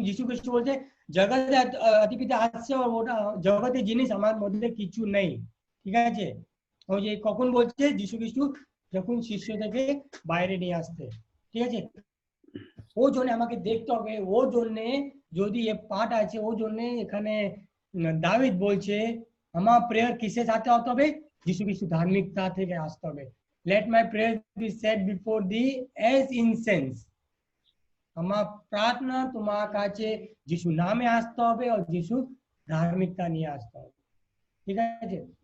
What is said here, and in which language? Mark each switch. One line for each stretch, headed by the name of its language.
Bangla: যীশু খ্রিস্ট বলছে জগতে অধিপতি আসছে, ওটা জগতের জিনিস আমার মধ্যে কিছু নেই, ঠিক আছে? ওই যে কখন বলছে? যীশু খ্রিস্ট যখন শিষ্যদেরকে বাইরে নিয়ে আসতে, ঠিক আছে? ও জন্য আমাকে দেখতে হবে, ও জন্য যদি এ পাঠ আছে, ও জন্য এখানে দাভিদ বলছে আমার প্রেয়ার কিসের সাথে হতে হবে? যীশু খ্রিস্ট ধার্মিকতা থেকে আসতে হবে।
English: Let my prayer be said before thee as incense.
Bangla: আমার প্রার্থনা তোমার কাছে যিশু নামে আসতে হবে, আর যিশু ধার্মিকতা নিয়ে আসতে হবে, ঠিক আছে?